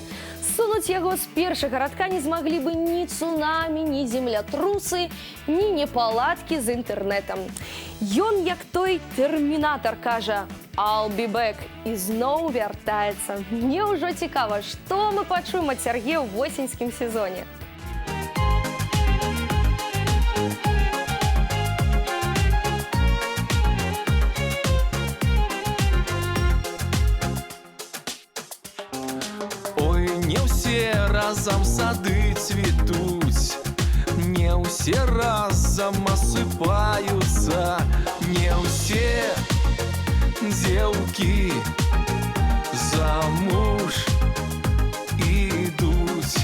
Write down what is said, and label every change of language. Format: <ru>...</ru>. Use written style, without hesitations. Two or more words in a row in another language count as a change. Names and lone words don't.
<be>Сунуць яго з першага радка не змаглі бы ні цунамі, ні землятрусы, ні непаладкі з інтэрнэтам. Ён, як той тэрмінатар, кажа</be> <en>«I'll be back»</en> <be>і зноў вяртаецца. Мне ўжо цікава, што мы пачуем ад Сергея ў восеньскім сезоне. Разом сады цветуць, не ўсе разом осыпаются, не ўсе дзеўкі замуж ідуць.</be>